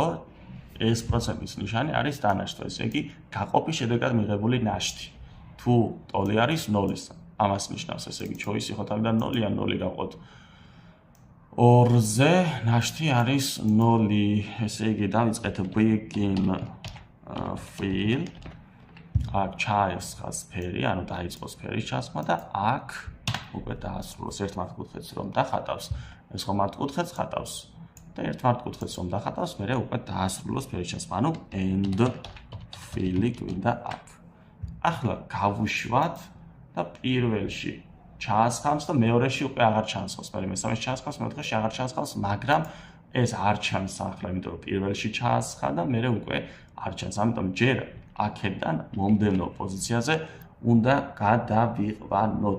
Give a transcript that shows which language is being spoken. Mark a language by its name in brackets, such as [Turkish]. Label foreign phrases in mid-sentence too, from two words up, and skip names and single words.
[Georgian] ეს პროცენტის ნიშანი არის დანაშთვა. ესე იგი, გაყოფის შედეგად მიღებული ნაშთი. თუ ტოლი არის 0-ის, ამას ნიშნავს. ესე იგი, choice-ი ხო თავიდან 0-ია, 0 გავყოთ 2-ზე, ნაშთი არის 0. ესე იგი, დავიწყეთ [English] begin fill. [Georgian] აქ ჩაესხას ფერი, ანუ დაიწყოს ფერის ჩასხმა და აქ უკვე დაასრულოს ერთ მართკუთხედს რომ დახატავს, ეს ხო მართკუთხედს ხატავს და ერთ მართკუთხედს რომ დახატავს, მერე უკვე დაასრულოს ფერის ჩასხმა, ანუ [English] end fill- [Georgian] ი გვინდა აქ. ახლა გავუშვათ და პირველში ჩაასხამს და მეორეში უკვე აღარ ჩაასხამს. მე მესამეში ჩაასხამს, მეოთხეში აღარ ჩაასხამს, მაგრამ ეს არ ჩანს ახლა, იმიტომ რომ პირველში ჩაასხა და მე უკვე არ ჩანს. ამიტომ ჯერ აქედან მომდევნო პოზიციაზე უნდა გადავიყვანოთ.